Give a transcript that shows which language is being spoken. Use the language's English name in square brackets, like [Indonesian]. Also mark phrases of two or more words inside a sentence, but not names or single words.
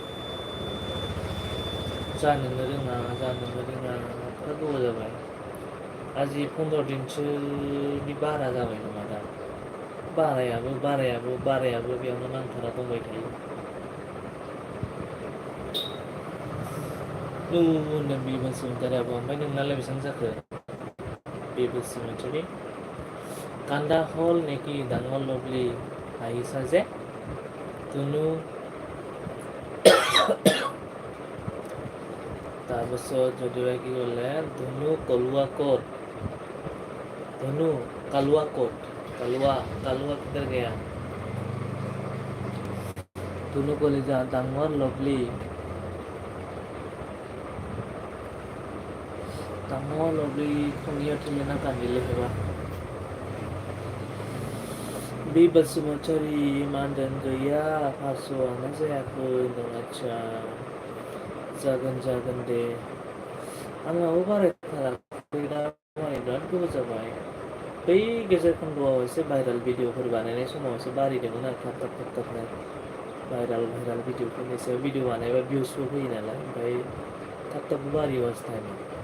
[Bodo] जानोनो रोङा एफा गोबाव जाबाय आजि 15 दिनसोनि बारा जाबाय नामा दा बारायाबो बेयावनो नांथारा दंबाय थायो होनदों बि बसुमतारी आब' ओमफ्राय नोंनालाय बेसेबां जाखो बि बसुमतारी कान्दा हल [Assamese] नेকি ডাঙৰ লভলি আহিছা যে ধনু তাৰপিছত যদিও কি ক'লে ধনু কলুৱা ক'ত ধনু কালুৱা ক'ত কালুৱা [Hindi] किधर गया [Assamese] ধনু কলিজা ডাঙৰ লভলি [Bodo] खनियाव थिनना कान्दिले हेबा बि बसुमतारी मानदों गैया पासस'आनो जायाखै होनदों आदसा जागोन दे आंनाबो बारायथाराखै दा बिराद गोबाव जाबाय बै गेजेर खन्द'आव एसे भाइरेल भिडिअफोर बानायनाय समाव एसे बारायदोंमोन आरो थाबनो भाइरेल भिडिअफोरनि सायाव भिडिअ बानायबा भिउसबो फैयो नालाय ओमफ्राय थाब बारायो वाच टाइमा